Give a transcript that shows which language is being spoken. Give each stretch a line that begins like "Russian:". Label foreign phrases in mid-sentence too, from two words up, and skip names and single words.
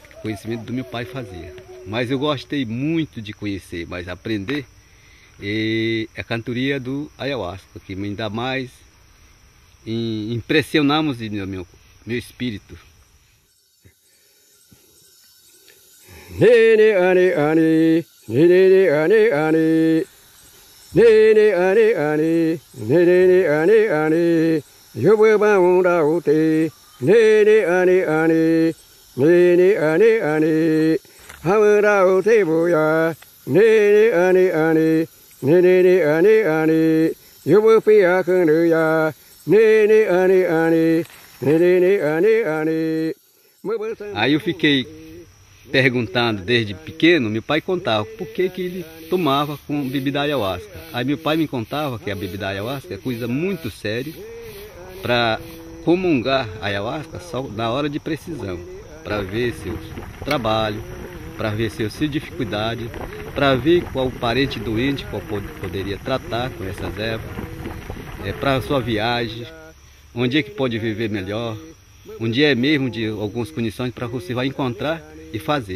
Portuguese: Que conhecimento do meu pai fazia. Mas eu gostei muito de conhecer, mas aprender, a cantoria do ayahuasca, que me ainda mais impressionamos meu espírito.
Yawanawa: Nene ani, nene ani, nene ani, yobu baunda ute, nene ani, hamura ute boya, nene ani, yobu pia kunuya, nene ani.
Portuguese: Aí eu fiquei perguntando desde pequeno, meu pai contava por que ele tomava com bebida ayahuasca. Aí meu pai me contava que a bebida ayahuasca é coisa muito séria para comungar a ayahuasca só na hora de precisão, para ver seu trabalho, para ver sua dificuldade, para ver qual parente doente qual poderia tratar com essas ervas, para a sua viagem, onde é que pode viver melhor, onde é mesmo de algumas condições para você vai encontrar e fazer.